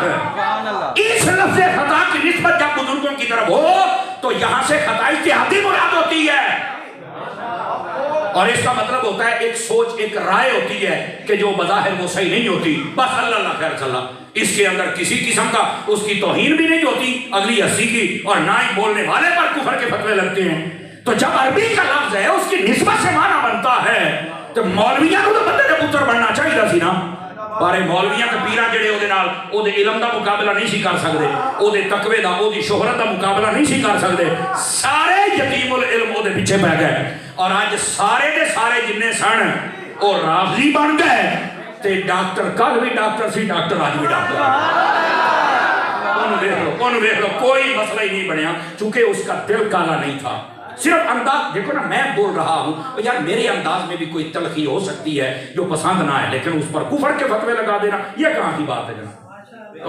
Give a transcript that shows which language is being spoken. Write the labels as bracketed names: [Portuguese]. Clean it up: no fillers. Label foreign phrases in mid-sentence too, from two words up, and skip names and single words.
[Urdu] اس لفظ خطا کی نسبت جب بزرگوں کی طرف ہو تو یہاں سے خطا اجتہادی مراد ہوتی ہے، اور اس کا مطلب ہوتا ہے ایک سوچ، ایک رائے ہوتی ہے کہ جو بظاہر وہ صحیح نہیں ہوتی، بس اللہ خیر صلی اللہ، اس کے اندر کسی قسم کا اس کی توہین بھی نہیں ہوتی اگلی ہستی کی، اور نہ ہی بولنے والے پر کفر کے فتوے لگتے ہیں۔ تو جب عربی کا لفظ ہے اس کی نسبت سے معنی بنتا ہے [Punjabi] تو مولویاں کو تو بندے کے پتر بننا چاہیے سی نا، پر مولویاں تے پیراں جڑے اودے نال اودے علم دا مقابلہ نہیں سی کر سکدے، اودے تقوی دا اودی شہرت دا مقابلہ نہیں سی کر سکدے، سارے یتیم العلم اودے پیچھے پہ گئے، اور آج سارے دے سارے جننے سن او رافضی بن گئے، تے ڈاکٹر کل بھی ڈاکٹر سی، ڈاکٹر آج بھی ڈاکٹر، [Urdu] انہوں دیکھ لو [Punjabi] کوئی مسئلہ ہی نہیں بنیا، [Urdu] چونکہ اس کا دل کالا نہیں تھا، صرف انداز دیکھو نا، میں بول رہا ہوں یار میرے انداز میں بھی کوئی تلخی ہو سکتی ہے جو پسند نہ ہے، لیکن اس پر کفر کے فتوے لگا دینا یہ کہاں کی بات ہے جناب؟